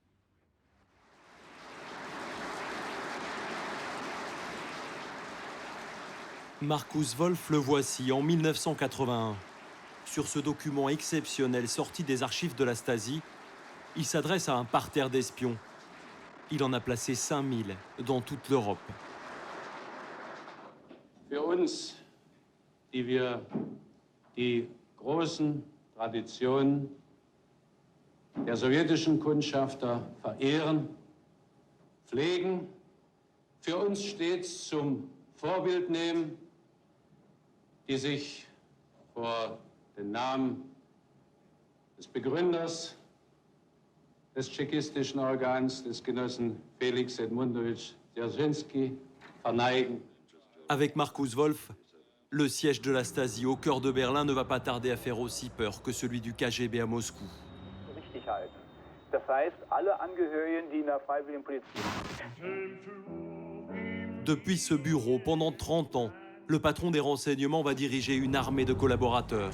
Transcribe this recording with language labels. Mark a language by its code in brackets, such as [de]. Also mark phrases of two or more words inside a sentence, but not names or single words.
[fr] Markus Wolf, le voici en 1981. Sur ce document exceptionnel sorti des archives de la Stasi, il s'adresse à un parterre d'espions. Il en a placé 5000 dans toute l'Europe. [de] Für uns, die wir die großen Traditionen der sowjetischen Kundschafter verehren, pflegen, für uns stets zum Vorbild nehmen, die sich vor den Namen des Begründers des tschechistischen Organs, des Genossen Felix Edmundowitsch Dzerzhinsky, verneigen. [fr] Avec Markus Wolf, le siège de la Stasi au cœur de Berlin ne va pas tarder à faire aussi peur que celui du KGB à Moscou. Depuis ce bureau, pendant 30 ans, le patron des renseignements va diriger une armée de collaborateurs.